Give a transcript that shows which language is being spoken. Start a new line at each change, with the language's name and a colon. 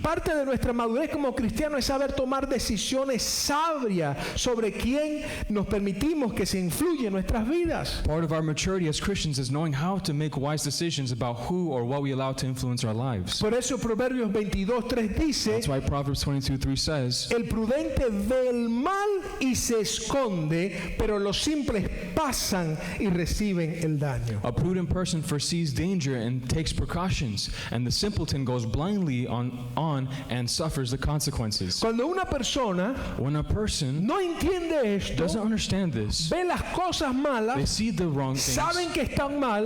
Spanish: Parte de nuestra madurez como cristianos es saber tomar decisiones sabias sobre quién nos permitimos que se influye en nuestras vidas.
English: Part of our maturity as Christians is knowing how to make wise decisions about who or what we allow to influence our lives.
Spanish: Por eso Proverbios 22:3 dice:
English: That's why Proverbs 22:3 says,
Spanish: el prudente ve el mal y se esconde, pero los simples pasan y reciben el daño.
English: a prudent person foresees danger and takes precautions, and the simpleton goes blindly on and suffers the consequences.
Spanish: Cuando una persona
English: When a person
Spanish: no entiende esto,
English: doesn't understand this,
Spanish: ve las cosas
English: they
Spanish: malas,
English: see the wrong
Spanish: saben
English: things,
Spanish: que están mal